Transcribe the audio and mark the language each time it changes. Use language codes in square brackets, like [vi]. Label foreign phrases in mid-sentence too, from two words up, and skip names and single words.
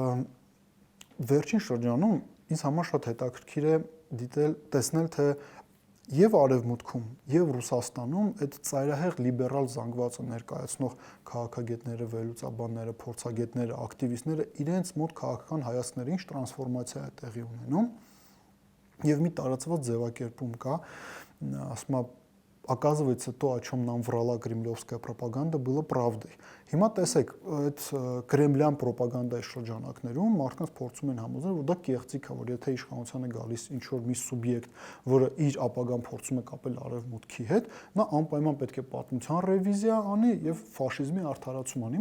[hy] վերջին շրջանում ինձ համար շատ հետաքրքիր է տեսնել, թե եւ Արևմուտքում, եւ Ռուսաստանում այդ ծայրահեղ լիբերալ զանգվածը ներկայացնող քաղաքագետները, վերլուծաբանները, փորձագետները, ակտիվիստները իրենց մոտ քաղաքական հայացքների ինչ տրանսֆորմացիա է տեղի ունենում եւ մի տարածված ձևակերպում կա, ասում եմ, [ru] оказывается, то, о чем нам врала кремлевская пропаганда, было правдой. [hy] Հիմա տեսեք, այդ կրեմլյան ռոպագանդայի շրջանակներում մարդկանց փորձում են համոզել, որ դա կեղծիք է, որ եթե իշխանության է գալիս ինչ որ մի սուբյեկտ, որը իր ապագան փորձում է կապել արևմուտքի հետ, նա անպայման պետք է պատմության ռևիզիա անի եւ ֆաշիզմի արդարացում անի։